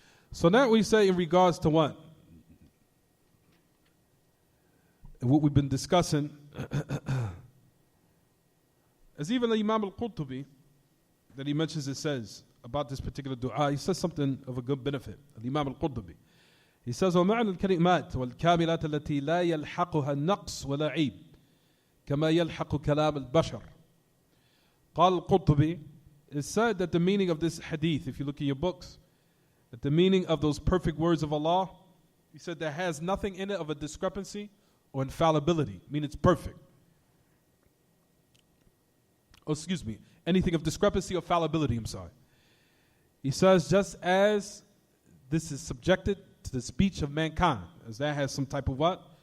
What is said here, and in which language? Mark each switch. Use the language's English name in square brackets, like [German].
[English] So now we say in regards to what? What we've been discussing, as even the Imam al-Qurtubi, that he mentions, it says about this particular dua, he says something of a good benefit. Imam al-Qurtubi, he says, [Arabic] وَمَعْنَى الْكَلِمَاتِ وَالْكَامِلَاتِ الَّتِي لَا يَلْحَقُهَا النَّقْص وَلَا عِيب كَمَا يَلْحَقُ كَلَامِ الْبَشَرِ. قال القرطبي, [English] it said that the meaning of this hadith, if you look in your books, that the meaning of those perfect words of Allah, he said there has nothing in it of a discrepancy or infallibility, meaning it's perfect. Oh, excuse me, anything of discrepancy or fallibility, I'm sorry. He says just as this is subjected to the speech of mankind, as that has some type of what?